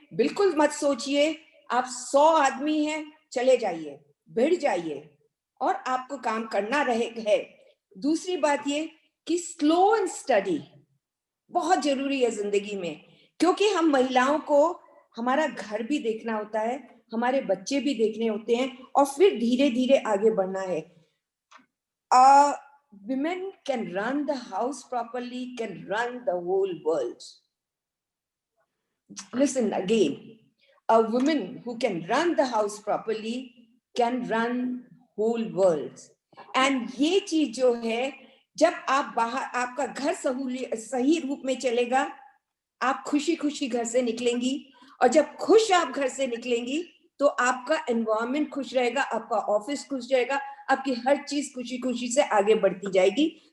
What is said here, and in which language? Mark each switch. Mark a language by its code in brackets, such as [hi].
[hi] बिल्कुल मत सोचिए आप 100 आदमी हैं, चले जाइए, भिड़ जाइए और आपको काम करना है। दूसरी बात ये कि [en] slow and study [hi] बहुत जरूरी है जिंदगी में, क्योंकि हम महिलाओं को हमारा घर भी देखना होता है, हमारे बच्चे भी देखने होते हैं, और फिर धीरे धीरे आगे बढ़ना है। [en] Women can run the house properly, can run the whole world. Listen again, a woman who can run the house properly can run whole world. [hi] And ये चीज जो है, जब आप बाहर, आपका घर सही रूप में चलेगा, आप खुशी खुशी घर से निकलेंगी, और जब खुश आप घर से निकलेंगी तो आपका एनवायरनमेंट खुश रहेगा, आपका ऑफिस खुश रहेगा, आपकी हर चीज खुशी खुशी से आगे बढ़ती जाएगी।